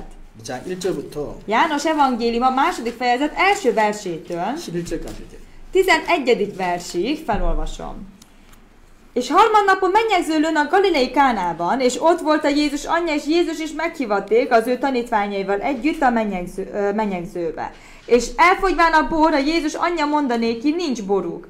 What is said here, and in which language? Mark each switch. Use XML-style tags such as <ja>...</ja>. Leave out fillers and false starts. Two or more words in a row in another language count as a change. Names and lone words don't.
<ko>2장 1절부터</ko> <hu>János evangélium a második fejezet első versétől</hu> <ko>11절까지 이제</ko> <hu>11. versig felolvasom. És harmadnapon mennyegzőlőn a Galilei Kánában, és ott volt a Jézus anyja, és Jézus is meghívatték az ő tanítványaival együtt a mennyegzőbe. És elfogyván a bor, a Jézus anyja mondanéki, nincs boruk.</hu>